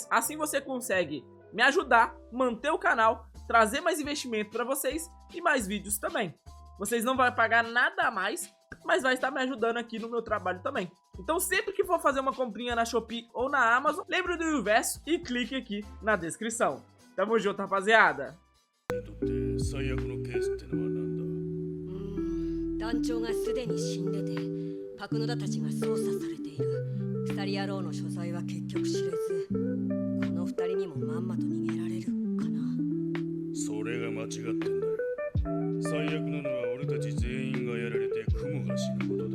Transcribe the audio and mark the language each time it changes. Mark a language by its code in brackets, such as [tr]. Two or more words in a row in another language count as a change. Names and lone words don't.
[pt] Assim você consegue me ajudar, manter o canal, trazer mais investimento para vocês e mais vídeos também. Vocês não vão pagar nada a mais, mas vai estar me ajudando aqui no meu trabalho também. Então sempre que for fazer uma comprinha na Shopee ou na Amazon, lembre do universo e clique aqui na descrição. Tamo junto, rapaziada! [ja] 最悪のケースってのはなんだ。団長がすでに死んでて、パクノダたちが操作されている。鎖野郎の所在は結局知れず、この二人にもまんまと逃げられるかな。それが間違ってんだよ。最悪なのは俺たち全員がやられてクモが死ぬことだ。